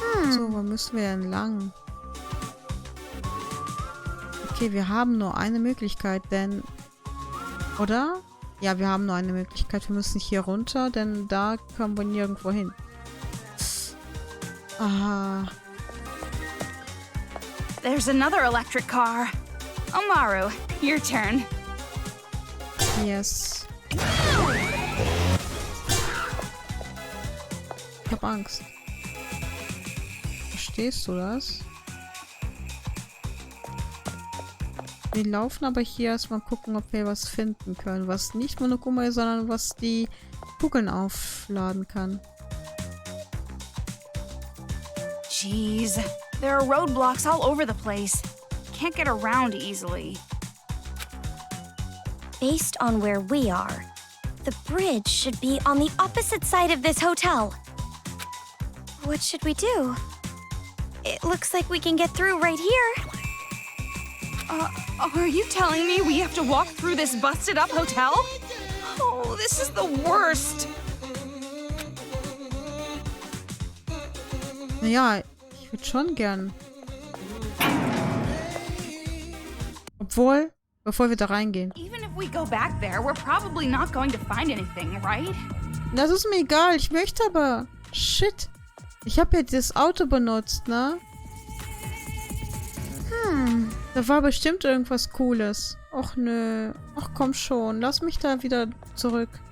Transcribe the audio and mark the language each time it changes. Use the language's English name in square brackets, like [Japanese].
[German] So, wo müssen wir entlang? Okay, wir haben nur eine Möglichkeit, denn... Oder? Ja, wir haben nur eine Möglichkeit. Wir müssen hier runter, denn da kommen wir nirgendwo hin. Aha. [English] There's another electric car. Omaru, your turn. Yes. [German] Ich hab Angst. Verstehst du das? Wir laufen aber hier erstmal gucken, ob wir was finden können. Was nicht Monokuma ist, sondern was die Kugeln aufladen kann. [English] Jeez, there are roadblocks all over the place. Can't get around easily. Based on where we are, the bridge should be on the opposite side of this hotel. What should we do? It looks like we can get through right here. Are you telling me we have to walk through this busted-up hotel? Oh, this is the worst. [German] Naja, ich würde schon gern. Obwohl, bevor wir da reingehen. [English] Even if we go back there, we're probably not going to find anything, right? [German] Das ist mir egal, ich möchte aber. Shit. Ich habe ja das Auto benutzt, ne? Da war bestimmt irgendwas Cooles. Och nö. Ach komm schon, lass mich da wieder zurück.